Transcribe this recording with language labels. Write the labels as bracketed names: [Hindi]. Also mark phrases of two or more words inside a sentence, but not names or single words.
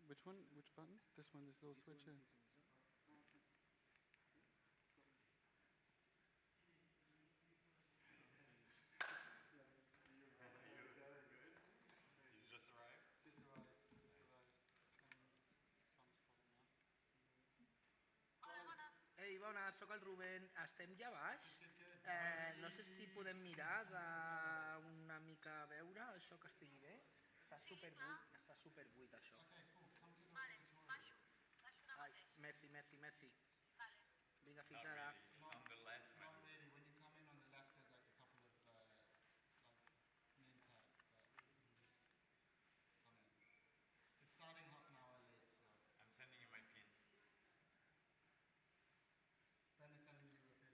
[English] one? Which button? This one, this little switch here. You just arrived? Just arrived. [Catalan] Ei, bona, sóc el Rubén. Estem ja baix? No sé si podem mirar d'una mica a veure això que estigui bé. Està superbuit, això. Vale, baixo. Ai, merci. Vinga, fins ara. [English] Not really. When you come in on the left, there's like a couple of name tags, but you can just come in. It's starting half an hour late, so. I'm sending you my pin. Ben is sending you a pin.